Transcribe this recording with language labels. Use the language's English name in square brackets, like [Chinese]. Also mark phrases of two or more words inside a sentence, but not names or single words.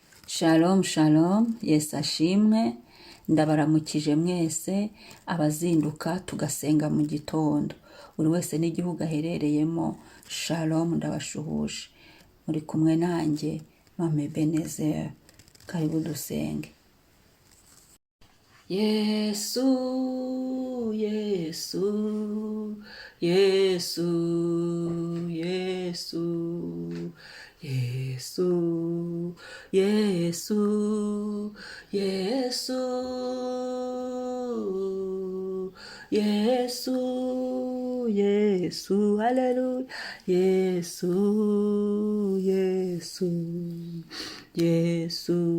[Kinyarwanda] Shalom shalom, Yesu ashimwe, ndabaramukije mwese abazinduka tugasenga mu gitondo, buri wese n'igihugu aherereyemo. Shalom, ndabashuhuje, muri kumwe nanjye Mame Ebenezer. Karibu dusenge. Yesu, Yesu, Yesu, Yesu, Yesu, Yesu, Yesu, Yesu, Yesu, hallelujah, Yesu, Yesu, Yesu,